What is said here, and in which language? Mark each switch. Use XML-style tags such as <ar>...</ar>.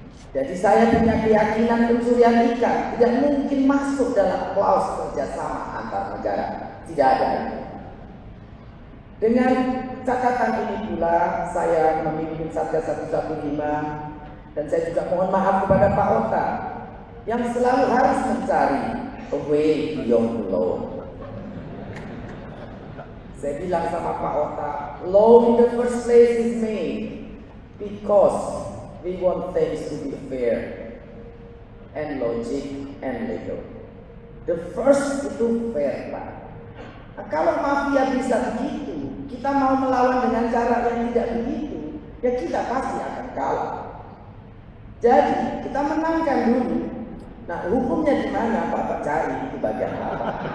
<id>Jadi saya punya keyakinan pencurian ikan tidak mungkin masuk dalam klaus kerjasama antar negara. Tidak ada. Dengan catatan ini pula saya memimpin Satgas 115 dan saya juga mohon maaf kepada Pak Ota yang selalu harus mencari</id> <en>a way beyond law.</en> <id>Saya bilang sama Pak Ota,</id> <en>law in the first place is made because we want things to be fair and logic and legal. The first</en> <id>itu</id> <en>fair, Pak.</en> <id>Nah, kalau mafia bisa begitu, kita mau melawan dengan cara yang tidak begitu, ya kita pasti akan kalah. Jadi kita menangkan dulu. Nah, hukumnya di mana, Bapak cari di bagian apa?</id>